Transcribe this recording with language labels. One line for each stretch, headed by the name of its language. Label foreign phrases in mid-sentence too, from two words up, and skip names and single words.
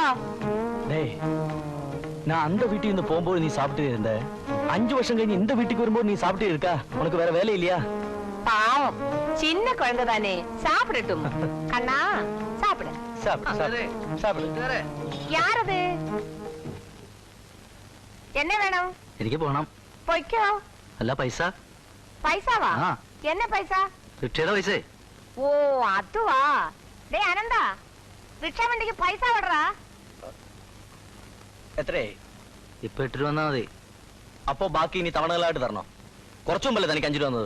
Tamil: டேய், நான் அந்த வீட்டுக்கு இருந்து போகும்போது நீ சாப்பிட்டு இருந்த, 5 வருஷம் கழிஞ்சு இந்த வீட்டுக்கு வரும்போது நீ சாப்பிட்டு இருக்கா? உனக்கு வேற வேலை இல்லையா? பாவம், சின்ன குழந்தை தானே, சாப்பிடட்டும். கண்ணா சாப்பிடு. சாப்பிடு சாப்பிடு. யார் அது? என்ன வேணும்?
Malayalam: എനിക്ക് പോണം. പൊയ്ക്കോ. അല്ല പൈസ. പൈസാവാ? ആ.
Tamil: என்ன പൈസா?
Malayalam: റിക്ഷയുടെ പൈസ. ഓ അതുവാ. ഡേ അനന്താ, റിക്ഷ വണ്ടിക്ക് പൈസ വിടറാ. എത്രയായി? ഇപ്പൊ 8 രൂപ വന്നാ മതി. അപ്പോ ബാക്കി ഇനി തവണകളായിട്ട് തരണോ? കുറച്ചു മുമ്പല്ലേ തനിക്ക് 5 രൂപ വന്നത്?